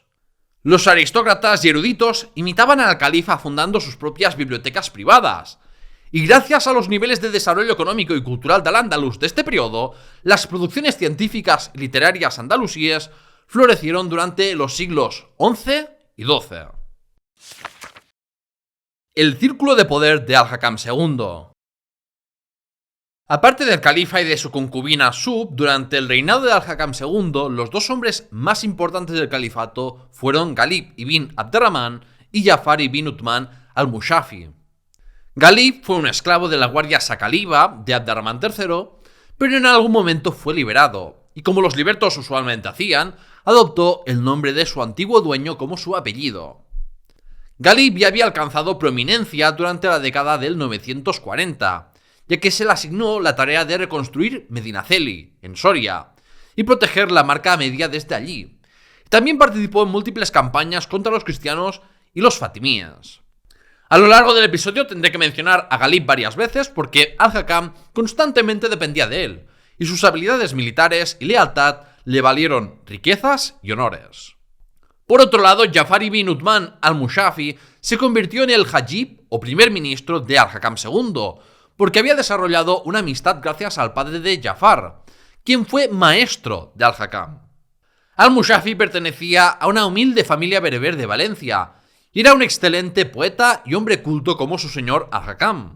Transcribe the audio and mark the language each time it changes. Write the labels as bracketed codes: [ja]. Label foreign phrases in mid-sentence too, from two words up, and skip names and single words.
[es] Los aristócratas y eruditos imitaban al califa fundando sus propias bibliotecas privadas, y gracias a los niveles de desarrollo económico y cultural del Andalus de este periodo, las producciones científicas y literarias andalusíes florecieron durante los siglos XI y XII. El círculo de poder de Al-Hakam II. Aparte del califa y de su concubina Sub, durante el reinado de Al-Hakam II, los 2 hombres más importantes del califato fueron Ghalib ibn Abderramán y Jafar ibn Uthman al-Mushafi. Ghalib fue un esclavo de la guardia sacaliba de Abderramán III, pero en algún momento fue liberado, y como los libertos usualmente hacían, adoptó el nombre de su antiguo dueño como su apellido. Ghalib ya había alcanzado prominencia durante la década del 940, ya que se le asignó la tarea de reconstruir Medinaceli, en Soria, y proteger la Marca Media desde allí. También participó en múltiples campañas contra los cristianos y los fatimíes. A lo largo del episodio tendré que mencionar a Ghalib varias veces porque Al-Hakam constantemente dependía de él, y sus habilidades militares y lealtad le valieron riquezas y honores. Por otro lado, Jafar ibn Uthman al-Mushafi se convirtió en el Hajib o primer ministro de Al-Hakam II, porque había desarrollado una amistad gracias al padre de Jafar, quien fue maestro de Al-Hakam. Al-Mushafi pertenecía a una humilde familia bereber de Valencia, y era un excelente poeta y hombre culto como su señor Al-Hakam.